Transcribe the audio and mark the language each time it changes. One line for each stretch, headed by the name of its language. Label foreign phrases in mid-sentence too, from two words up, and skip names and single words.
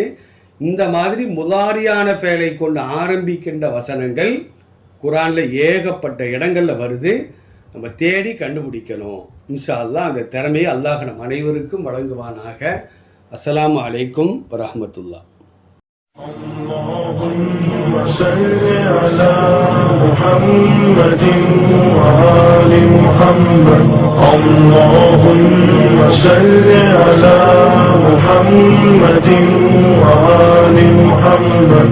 Tamil: இந்த மாதிரி முதாரியான பெயரை கொண்டு ஆரம்பிக்கின்ற வசனங்கள் குரானில் ஏகப்பட்ட இடங்களில் வருது. நம்ம தேடி கண்டுபிடிக்கணும்.
Arabic: إن شاء الله
Tamil: அந்த திறமையை அல்லாஹ் நம் அனைவருக்கும் வழங்குவானாக.
Arabic: السلام عليكم ورحمة الله. اللهم صل على محمد وآل محمد. اللهم صل على محمد وآل محمد.